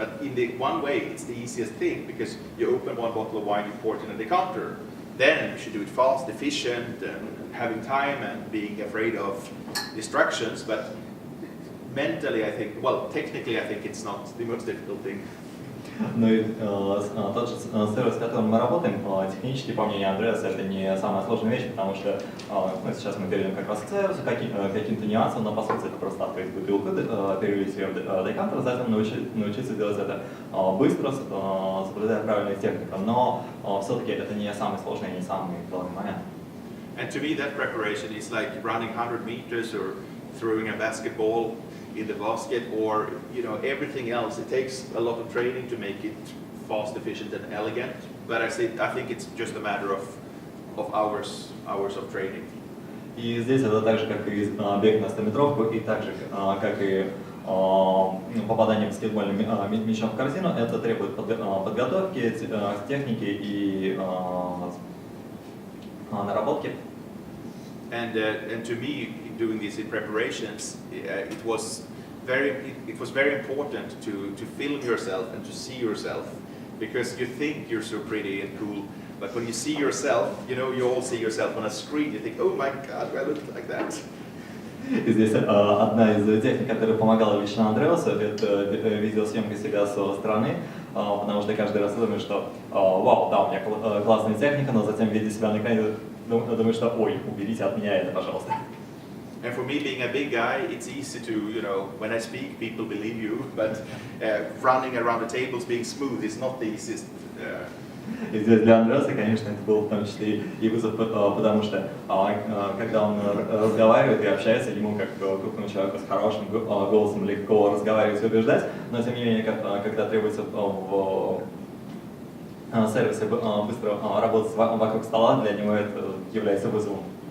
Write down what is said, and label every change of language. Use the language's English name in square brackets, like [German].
[English] But in the one way, it's the easiest thing because you open one bottle of wine, you pour it in a decanter. Then you should do it fast, efficient, and having time and being afraid of distractions. But mentally, I think, well, technically, I think it's not the most difficult thing. [Russian] Ну и тот же сервис, с которым мы работаем, технически, по мнению Андреаса, это не самая сложная вещь, потому что сейчас мы перейдем как раз к сервису, каким-то нюансам, но по сути это просто открыть бутылку, перелить ее в декантер, затем научиться делать это быстро, соблюдая правильную технику. Но все-таки это не самый сложный и не самый главный момент. [English] And to me, that preparation is like running 100 meters or throwing a basketball in the basket, or everything else. It takes a lot of training to make it fast, efficient, and elegant. But I think it's just a matter of hours of training. [Russian] И здесь это так же, как и бег на 100-метровку, и так же, как и попадание баскетбольным мячом в корзину, это требует подготовки, техники и наработки. [English] And to me, doing this in preparations, it was very important to film yourself and to see yourself, because you think you're so pretty and cool, but when you see yourself, you all see yourself on a screen. You think, oh my God, do I look like that? [Russian] И здесь одна из техник, которая помогала лично Андреасу, это видеосъемка себя со стороны, потому что каждый раз думаешь, что вау, да, у меня классная техника, но затем, видя себя на экране, думаешь, что ой, уберите от меня это, пожалуйста. [English] And for me, being a big guy, it's easy to, when I speak, people believe you, but running around the tables being smooth is not the easiest. [Russian] И здесь для Андреаса, конечно, это был в том числе и вызов, потому что когда он разговаривает и общается, ему как крупному человеку с хорошим голосом легко разговаривать и убеждать, но тем не менее, когда требуется в сервисе быстро работать вокруг стола, для него это является вызовом.